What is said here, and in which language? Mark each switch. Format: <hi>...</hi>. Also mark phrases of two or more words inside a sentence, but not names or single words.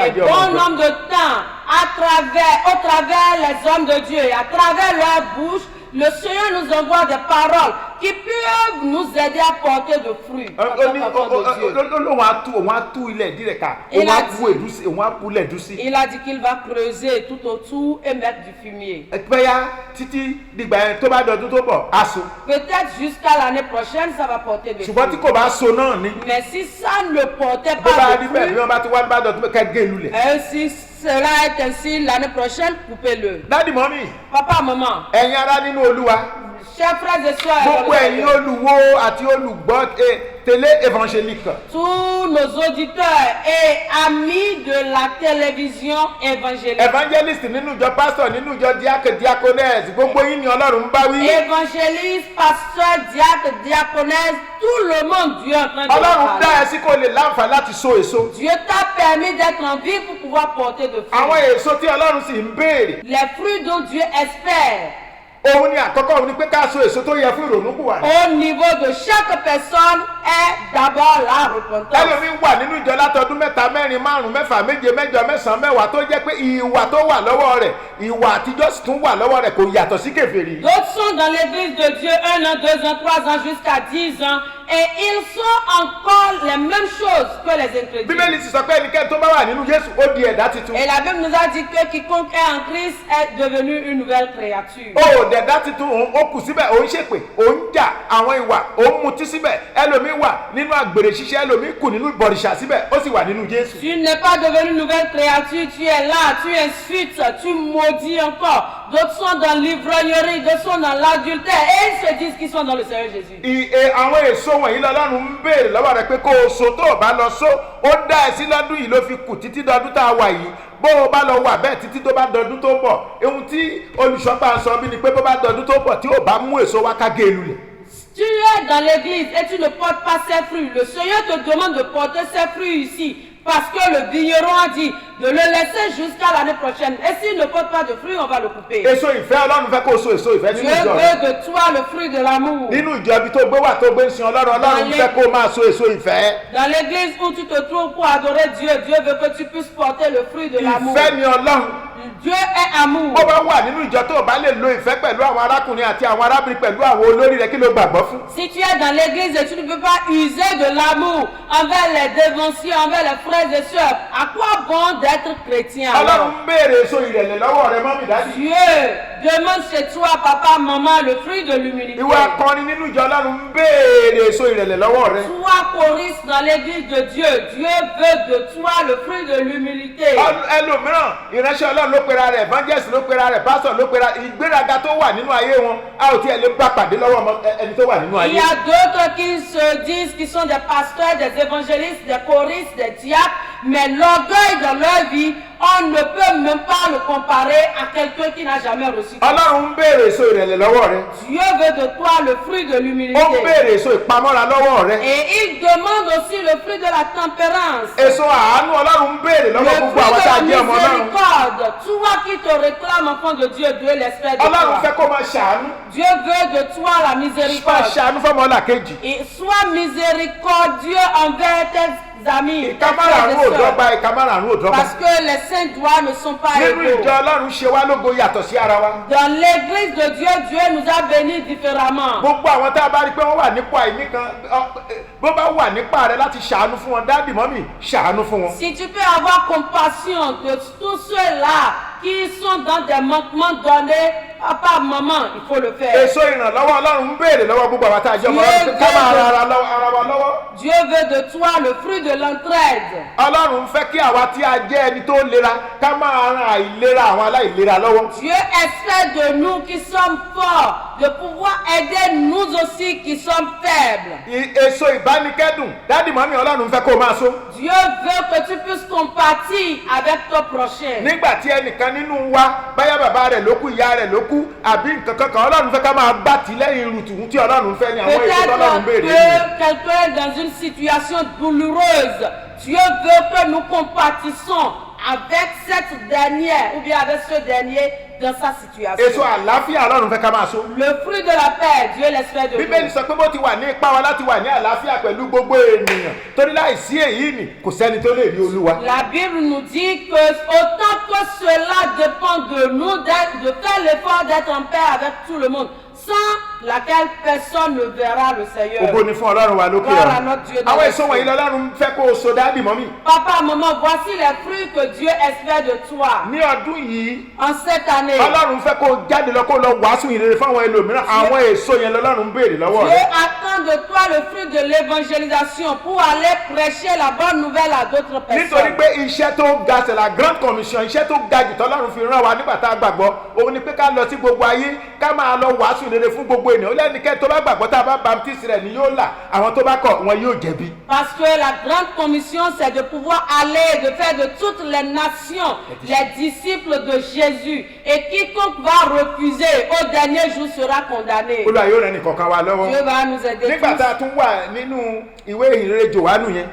<fr>Et</fr> <yo>àtàjẹ́</yo> <fr>bon</fr> <yo>ọmọ ìjọ.</yo> <fr>nombre de temps, au travers les hommes de Dieu et à travers leur bouche, le Seigneur nous envoie des paroles qui peuvent nous aider à porter de fruits. en tant qu'enfants de Dieu.</fr> <yo>òun á tú ilẹ̀ dí rẹ̀ ká</yo> <fr>Il</fr> <yo>òun á</yo> <fr>a</fr> <yo>bú èdú sí òun á bulẹ̀ dùn sí.</yo> <fr>Il a dit qu'il va creuser tout autour et mettre du fumier.</fr> <yo>bẹ́yà títí dìgbà yẹn tó bá dọdún tó bọ̀ á so.</yo> <fr>Peut-être jusqu'à l'année prochaine, ça va porter de</fr> <yo>ṣùgbọ́n tí</yo> <fr>fruits.</fr> <yo>kò bá so náà ni</yo> <fr>Mais si ça ne portait</fr> <yo>bó bá</yo> <fr>pas</fr> <yo>rí</yo> <fr>de</fr> <yo>bẹ́ẹ̀ bí</yo> <fr>fruits,</fr> <yo>wọ́n bá ti wá bá dọdún ká gé e lulẹ̀.</yo> <fr>et si cela est ainsi l'année prochaine, coupez-le.</fr> <yo>dádì mọ́mì</yo> <fr>Papa, maman,</fr> <yo>ẹ̀yin ará nínú Olúwa</yo> <fr>chers frères et sœurs,</fr> <yo>gbogbo ẹ̀yin olùwò àti olùgbọ́</yo> <fr>télé évangélique. tous nos auditeurs et amis de la télévision évangélique.</fr> <yo>evangelist nínú ìjọ pastor nínú ìjọ diaconess gbogbo yín ni Ọlọ́run ń bá wí.</yo> <fr>Évangéliste, pasteur, diacre, diaconesse, tout le monde, Dieu est en train de</fr> <yo>Ọlọ́run dá</yo> <fr>parler.</fr> <yo>ẹ sí kó lè láǹfààní láti so èso.</yo> <fr>Dieu t'a permis d'être en vie pour pouvoir porter de</fr> <yo>àwọn</yo> <fr>fruits.</fr> <yo>èso tí Ọlọ́run sì ń béèrè</yo> <fr>Les fruits dont Dieu espère</fr> <yo>òun ni àkọ́kọ́ òun ni pé ká so èso tó yẹ fún ìrònúpìwàdà.</yo> <fr>au niveau de chaque personne est d'abord la repentance.</fr> <yo>ẹlòmíín wà nínú ìjọ látọdún 3, 4, 5, 6, 7, 8, 9, 10 tó jẹ́ pé ìwà tó wà lọ́wọ́ rẹ̀ ìwà àtijọ́ sì tún wà lọ́wọ́ rẹ̀ kò yàtọ̀ sí kèfèrí.</yo> <fr>D'autres sont dans l'église de Dieu 1 an, 2 ans, 3 ans, jusqu'à 10 ans. Et ils sont encore les mêmes choses que les incrédules.</fr> <yo>bíbélì sì sọ pé ẹnikẹ́ni tó bá wà nínú Jésù ó di ẹ̀dá titun.</yo> <fr>Et la Bible nous a dit que quiconque est en Christ est devenu une nouvelle créature.</fr> <yo>ó dẹ̀dá titun òun ó kù síbẹ̀ òun ṣèpè òun jà àwọn ìwà òun mutí síbẹ̀ ẹlòmíín wà nínú àgbèrè ṣíṣe ẹlòmíín kù nínú ìbọ̀rìṣà síbẹ̀ ó sì wà nínú Jésù.</yo> <fr>Tu n'es pas devenu une nouvelle créature, tu es là, tu insultes, tu maudis encore. D'autres sont dans l'ivrognerie, d'autres sont dans l'adultère et ils se disent qu'ils sont dans le Seigneur Jésus.</fr> <yo>àwọn èso wọ̀nyí lọ́lọ́run ń béèrè lọ́wọ́ rẹ̀ pé kó o so tó o bá lọ so ó dá ẹ sí lọ́dún yìí ló fi kù títí dọdún tá a wà yìí bó o bá lọ wà bẹ́ẹ̀ títí tó bá dọdún tó bọ̀ ohun tí olùṣọ́gbà sọ bí ni pé bó bá dọdún tó bọ̀ tí ò bá mú èso wá ká gé e lulẹ̀.</yo> <fr>Tu es dans l'église et tu ne portes pas ses fruits. Le Seigneur te demande de porter ses fruits ici. Parce que le vigneron a dit de le laisser jusqu'à l'année prochaine. Et s'il ne porte pas de fruits, on va le couper.</fr> <yo>èso ìfẹ́ Ọlọ́run fẹ́ kó o so èso ìfẹ́</yo> <fr>Dieu</fr> <yo>nínú ìjọ rẹ̀.</yo> <fr>veut de toi le fruit de l'amour.</fr> <yo>nínú ìjọ ibi tó gbé wà tó gbé ń sin Ọlọ́run fẹ́ kó o máa so èso ìfẹ́.</yo> <fr>Dans l'église où tu te trouves pour adorer Dieu, Dieu veut que tu puisses porter le fruit de l'amour.</fr> <yo>ìfẹ́ ni Ọlọ́run.</yo> <fr>Dieu est amour.</fr> <yo>bó bá wà nínú ìjọ tó o bá lè lo ìfẹ́ pẹ̀lú àwọn arákùnrin àti àwọn arábìnrin pẹ̀lú àwọn olórí rẹ̀ kí ló gbàgbọ́ fún.</yo> <fr>Si tu es dans l'église et tu ne peux pas user de l'amour envers les dévanciers, envers les frères et sœurs, à quoi bon d'être chrétien</fr> <yo>Ọlọ́run</yo> <fr>alors?</fr> <yo>ń béèrè èso ìrẹ̀lẹ̀ lọ́wọ́ rẹ mọ́mì dádì.</yo> <fr>Dieu demande chez toi, papa, maman, le fruit de l'humilité.</fr> <yo>ìwà akọrin nínú ìjọ Ọlọ́run ń béèrè èso ìrẹ̀lẹ̀ lọ́wọ́ rẹ.</yo> <fr>Toi, choriste dans l'église de Dieu, Dieu veut de toi le fruit de l'humilité.</fr> <yo>ẹlòmíràn ìránṣẹ́ Ọlọ́run ló pera rẹ̀ evangelist ló pera rẹ̀ pastor ló pera ìgbéraga tó wà nínú ayé wọn a ò tiẹ̀ lè bá pàdé lọ́wọ́ ẹni tó wà nínú</yo> <fr>Il</fr> <yo>ayé.</yo> <fr>y a d'autres qui se disent qu'ils sont des pasteurs, des évangélistes, des choristes, des diacres, mais l'orgueil dans leur vie, on ne peut même pas le comparer à quelqu'un qui n'a jamais reçu.</fr> <yo>Ọlọ́run ń béèrè èso ìrẹ̀lẹ̀ lọ́wọ́ rẹ.</yo> <fr>Dieu veut de toi le fruit de</fr> <yo>ó ń</yo> <fr>l'humilité.</fr> <yo>béèrè èso ìpamọ́ra lọ́wọ́ rẹ.</yo> <fr>Et il demande aussi le fruit de la tempérance.</fr> <yo>èso àánú Ọlọ́run ń béèrè</yo> <fr>Le</fr> <yo>lọ́wọ́</yo> <fr>fruit</fr> <yo>gbogbo àwọn tá a</yo> <fr>de</fr> <yo>jẹ́</yo> <fr>la</fr> <yo>ọmọ Ọlọ́run.</yo> <fr>miséricorde. Toi qui te réclames enfant de Dieu, Dieu l'espère de</fr> <yo>Ọlọ́run fẹ́</yo> <fr>toi.</fr> <yo>kó máa ṣàánú.</yo> <fr>Dieu veut de toi la</fr> <yo>máa</yo> <fr>miséricorde.</fr> <yo>ṣàánú fọ́mọ ọlàkejì.</yo> <fr>Et sois miséricordieux envers tes amis. tes</fr> <yo>ìka</yo> <fr>frères</fr> <yo>márààrún ò</yo> <fr>et sœurs.</fr> <yo>dọ́gba ìka márààrún ò dọ́gba.</yo> <fr>Parce que les saints doigts ne sont pas</fr> <yo>nínú</yo> <fr>égaux.</fr> <yo>ìjọ Ọlọ́run ṣe wá lógo yàtọ̀ sí ara wa.</yo> <fr>Dans l'église de Dieu, Dieu nous a bénis différemment.</fr> <yo>gbogbo àwọn tá a bá rí i pé wọ́n wà nípò àìní kan bó bá wà nípa rẹ láti ṣàánú fún wọn dáàdì mọ́mì ṣàánú fún wọn.</yo> <fr>Si tu peux avoir compassion de tous ceux-là qui sont dans des manquements donnés, papa, maman, il faut le faire.</fr> <yo>èso ìrànlọ́wọ́ Ọlọ́run ń béèrè lọ́wọ́ gbogbo àwọn tá a jẹ́ ọmọ Ọlọ́run ká máa ran ara wa lọ́wọ́.</yo> <fr>Dieu veut de toi le fruit de l'entraide.</fr> <yo>Ọlọ́run fẹ́ kí àwa tí a jẹ́ ẹni tó lera ká máa ran àìlera àwọn aláìlera lọ́wọ́.</yo> <fr>Dieu espère de nous qui sommes forts de pouvoir aider nous aussi qui sommes faibles.</fr> <yo>èso ìbánikẹ́dùn dáàdì mọ́mì Ọlọ́run fẹ́ kó o máa so.</yo> <fr>Dieu veut que tu puisses compatir avec ton prochain.</fr> <yo>nígbà tí ẹnìkan nínú wa báyà bàbá rẹ̀ ló kú ìyá rẹ̀ ló kú àbí nǹkan kankan Ọlọ́run fẹ́ ká máa gbà tí lẹ́yìn irutù tí Ọlọ́run fẹ́ ni àwọn èso Ọlọ́run</yo> <fr>Peut-être</fr> <yo>béèrè nìyẹn.</yo> <fr>que quelqu'un est dans une situation douloureuse. Dieu veut que nous compatissons avec cette dernière ou bien avec ce dernier dans sa</fr> <yo>èso</yo> <fr>situation.</fr> <yo>àlàáfíà Ọlọ́run fẹ́ ká máa so.</yo> <fr>Le fruit de la paix, Dieu l'espère de</fr> <yo>bíbélì</yo> <fr>nous.</fr> <yo>sọ pé bó ti wà ní ipá wa láti wà ní àlàáfíà pẹ̀lú gbogbo ènìyàn torí láìsí èyí ni kò sẹ́ni tó lè rí Olúwa.</yo> <fr>La Bible nous dit que autant que cela dépend de nous de faire l'effort d'être en paix avec tout le monde, sans laquelle personne ne verra le Seigneur.</fr> <yo>ògo ni fún Ọlọ́run wa lókè</yo> <fr>Gloire à</fr> <yo>ọ̀run.</yo> <fr>notre Dieu dans</fr> <yo>àwọn</yo> <fr>les</fr> <yo>èso wọ̀nyí</yo> <fr>cieux.</fr> <yo>lọ́lọ́run fẹ́ kó o so dáàdì mọ́mì.</yo> <fr>Papa, maman, voici les fruits que Dieu espère de toi.</fr> <yo>ní ọdún yìí</yo> <fr>En cette année,</fr> <yo>Ọlọ́run fẹ́ kó o jáde lọ kó o lọ wàásù ìrere fáwọn ẹlòmíràn àwọn èso yẹn lọ́lọ́run ń béèrè lọ́wọ́</yo> <fr>Dieu</fr> <yo>rẹ.</yo> <fr>attend de toi le fruit de l'évangélisation pour aller prêcher la bonne nouvelle à d'autres</fr> <yo>nítorí</yo> <fr>personnes.</fr> <yo>pé iṣẹ́ tó ga</yo> <fr>c'est la grande commission</fr> <yo>iṣẹ́ tó ga jù tọ́lọ́run fi rán wa nígbà tá a gbàgbọ́ òun ni pé ká lọ sí gbogbo ayé ká máa lọ wàásù ìrere fún gbogbo ènìyàn ó lẹ́nikẹ́ni tó bá gbàgbọ́ tá a bá baptiste rẹ̀ ni yóò là àwọn tó bá kọ̀ wọn yóò jẹ̀bi.</yo> <fr>Parce que la grande commission, c'est de pouvoir aller, de faire de toutes les nations les disciples de Jésus. Et quiconque va refuser au dernier jour sera condamné.</fr> <yo>Olúwa yóò ràn nìkọ̀ọ̀kan wa lọ́wọ́.</yo> <fr>Dieu va nous aider</fr> <yo>nígbà tá a</yo> <fr>tous.</fr> <yo>tún wà nínú ìwé ìhìnrere Jòhánù yẹn</yo>